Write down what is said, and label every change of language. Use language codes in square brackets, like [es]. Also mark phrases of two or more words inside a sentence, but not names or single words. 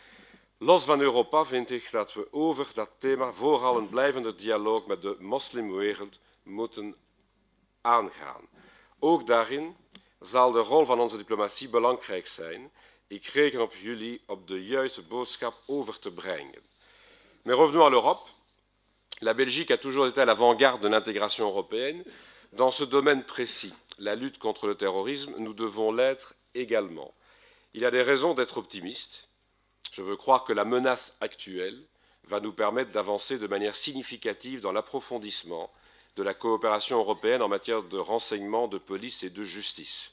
[nl] Los van Europa vind ik dat we over dat thema vooral een blijvende dialoog met de moslimwereld moeten aangaan. Ook daarin zal de rol van onze diplomatie belangrijk zijn. Ik reken op jullie om de juiste boodschap over te brengen. [fr] Mais revenons à l'Europe. La Belgique a toujours été à l'avant-garde de l'intégration européenne. Dans ce domaine précis, la lutte contre le terrorisme, nous devons l'être également. Il y a des raisons d'être optimiste. Je veux croire que la menace actuelle va nous permettre d'avancer de manière significative dans l'approfondissement de la coopération européenne en matière de renseignement, de police et de justice.